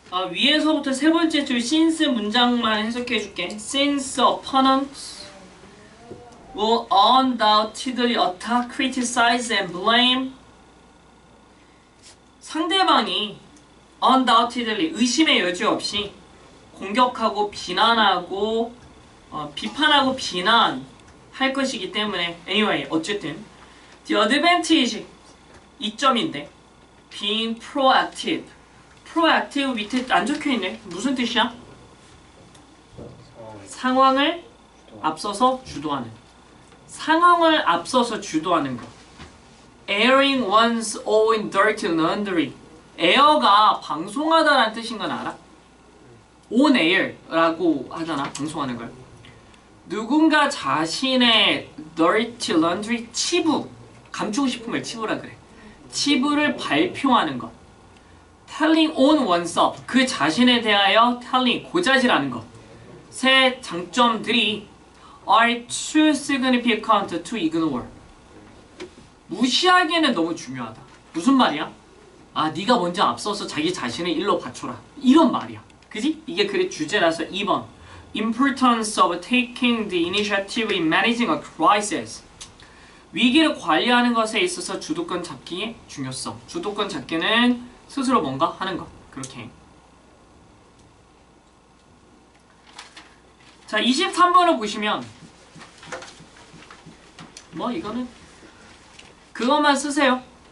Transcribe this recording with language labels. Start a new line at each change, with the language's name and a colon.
Korean: 위에서부터 세 번째 줄 since 문장만 해석해 줄게.
English: Since opponents will undoubtedly attack, criticize and blame.
Korean: 상대방이 undoubtedly 의심의 여지 없이 공격하고 비난하고 비판하고 비난할 것이기 때문에 anyway 어쨌든
English: the advantage
Korean: 이점인데
English: being proactive.
Korean: proactive 밑에 안 적혀있네. 무슨 뜻이야? 상황을 앞서서 주도하는. 상황을 앞서서 주도하는 것.
English: airing one's own dirty laundry.
Korean: air가 방송하다라는 뜻인 건 알아? on air라고 하잖아. 방송하는 걸. 누군가 자신의 dirty laundry, 치부. 감추고 싶은 걸 치부라 그래. 치부를 발표하는 것.
English: telling on oneself.
Korean: 그 자신에 대하여 telling, 고자질하는 것. 세 장점들이
English: are too significant to ignore.
Korean: 무시하기에는 너무 중요하다. 무슨 말이야? 아, 네가 먼저 앞서서 자기 자신을 일로 바쳐라. 이런 말이야. 그지? 이게 글의 주제라서 2번.
English: Importance of taking the initiative in managing a crisis.
Korean: 위기를 관리하는 것에 있어서 주도권 잡기의 중요성. 주도권 잡기는 스스로 뭔가 하는 것. 그렇게. 자, 23번을 보시면 뭐 이거는 그것만 쓰세요.